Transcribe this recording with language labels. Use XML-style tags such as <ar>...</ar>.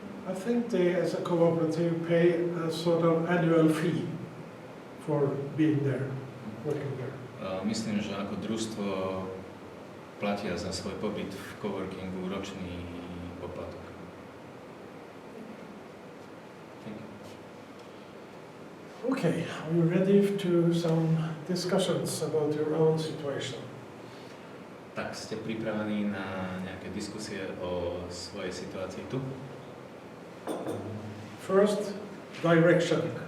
<en>I think they, as a cooperative, pay a sort of annual fee for being there, working there.</en> <sk>Myslím, že ako družstvo platia za svoj pobyt v coworkingu ročný poplatok.</sk> <en>Okay, are you ready to some discussions about your own situation?</en> <sk>Tak ste pripravení na nejaké diskusie o svojej situácii tu?</sk> <en>First, direction.</en>